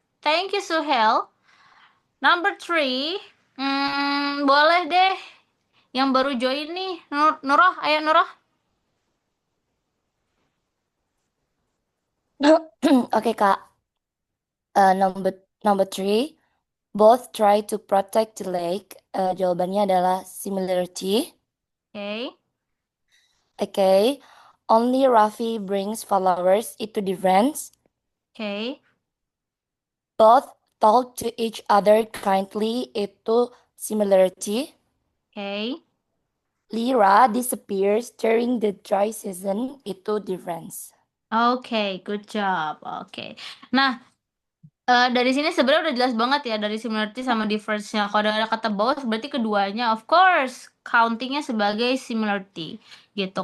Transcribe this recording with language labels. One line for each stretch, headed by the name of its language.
English: Thank you, Suhel. Number 3.
Indonesian: Boleh deh. Yang baru join nih. Nurah, ayo Nurah. Oke, Kak.
English: Number 3. Both try to protect the lake.
Indonesian: Jawabannya adalah similarity.
English: Okay. Okay. Only Raffi brings followers. Itu difference. Okay. Both talk to each other kindly.
Indonesian: Itu similarity.
English: Okay. Lyra disappears during the dry season.
Indonesian: Itu difference.
English: Okay, good job. Okay.
Indonesian: Nah, dari sini sebenarnya udah jelas banget ya dari similarity sama difference-nya. Kalau ada kata both berarti keduanya
English: of course
Indonesian: countingnya sebagai similarity gitu.